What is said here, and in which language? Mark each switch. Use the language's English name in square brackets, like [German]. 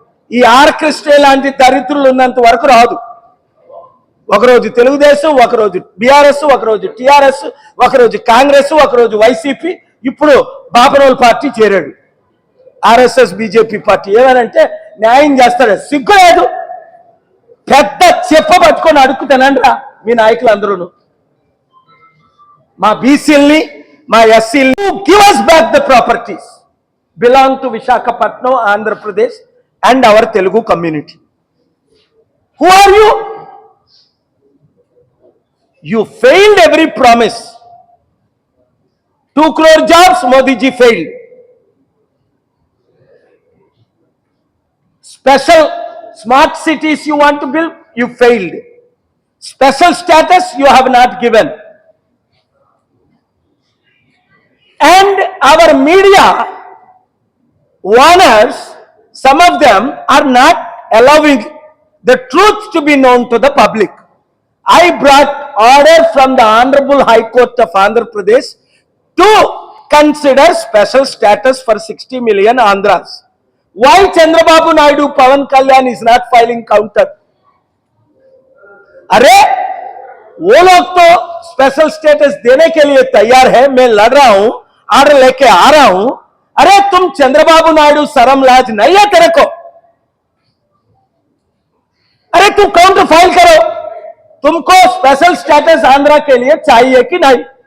[Telugu] ఈ ఆర్కెస్ట్రా లాంటి దరిద్రులు ఉన్నంత వరకు రాదు. ఒకరోజు తెలుగుదేశం, ఒకరోజు బీఆర్ఎస్, ఒకరోజు టీఆర్ఎస్, ఒకరోజు కాంగ్రెస్, ఒకరోజు వైసీపీ, ఇప్పుడు బాపనోల్ పార్టీ చేరాడు ఆర్ఎస్ఎస్ బీజేపీ పార్టీ. ఏమనంటే న్యాయం చేస్తాడు. సిగ్గు లేదు. పెద్ద చెప్ప పట్టుకొని అడుక్కుతానండ్రా మీ నాయకులు అందరూ. మా బీసీల్ని, మా ఎస్సీల్ని [English] Give us back the properties belong to Visakhapatnam, Andhra Pradesh and our Telugu community. Who are you? You failed every promise. 2 crore jobs, Modi ji failed. Special smart cities you want to build, you failed. Special status you have not given. And our media owners, some of them are not allowing the truth to be known to the public. I brought order from the Honorable High Court of Andhra Pradesh to consider special status for 60 million Andhras. Why Chandrababu Naidu, Pawan Kalyan is not filing counter? [Hindi] अरे वो लोग तो special status देने के लिए तैयार है, मैं लड़ रहा हूं, ऑर्डर लेके आ रहा हूं. अरे तुम चंद्रबाबू नायडू शर्म लाज नहीं है तेरे को? अरे तुम काउंटर फाइल करो. तुमको स्पेशल स्टेटस आंध्रा के लिए चाहिए कि नहीं?